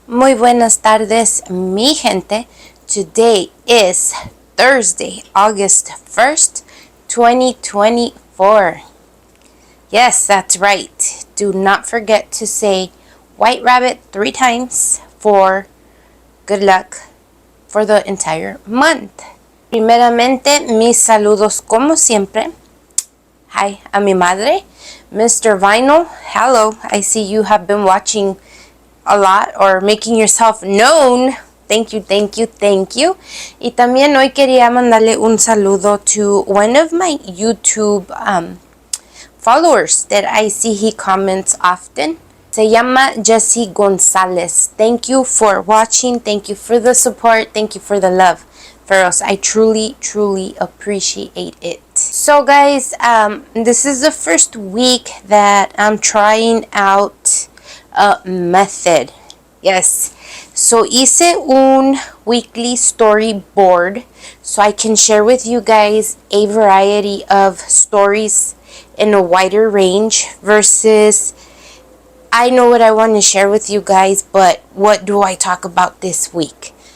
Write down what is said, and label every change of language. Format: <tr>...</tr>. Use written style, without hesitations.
<es>Muy buenas tardes, mi gente.</es> <en>Today is Thursday, August 1st, 2024. Yes, that's right. Do not forget to say White Rabbit 3 times for good luck for the entire month.</en> <es>Primeramente, mis saludos como siempre.</es> <en>Hi,</en> <es>a mi madre, Mr. Vinyl.</es> <en>Hello, I see you have been watching a lot or making yourself known. Thank you, thank you, thank you.</en> <es>Y también hoy quería mandarle un saludo</es> <en>to one of my YouTube followers that I see he comments often.</en> <es>Se llama Jesse Gonzalez.</es> <en>Thank you for watching. Thank you for the support. Thank you for the love. For us, I truly, truly appreciate it. So guys, this is the first week that I'm trying out a method. Yes. So</en> <es>hice un</es> <en>weekly storyboard so I can share with you guys a variety of stories in a wider range versus I know what I want to share with you guys, but what do I talk about this week?</en>